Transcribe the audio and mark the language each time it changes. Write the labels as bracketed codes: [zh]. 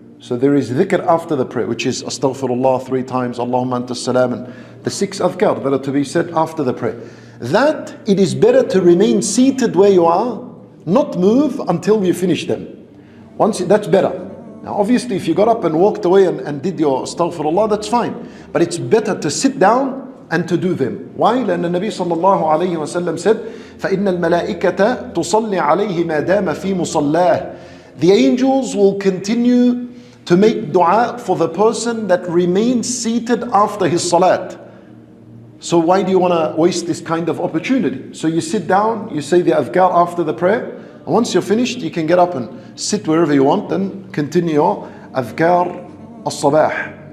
[en] So there is dhikr after the prayer, which is astaghfirullah 3 times, Allahumma anta salam, and the 6 adhkar that are to be said after the prayer. That it is better to remain seated where you are, not move until you finish them. That's better. Now obviously if you got up and walked away and did your astaghfirullah, that's fine. But it's better to sit down and to do them. Why? [ar] لأن النبي صلى الله عليه وسلم [en] said, [ar] فإن الملائكة تصلي عليه ما دام في مصلاه. [en] The angels will continue to make dua for the person that remains seated after his salat. So why do you want to waste this kind of opportunity? So you sit down, you say the adhkar after the prayer, and once you're finished, you can get up and sit wherever you want and continue your adhkar al-sabah.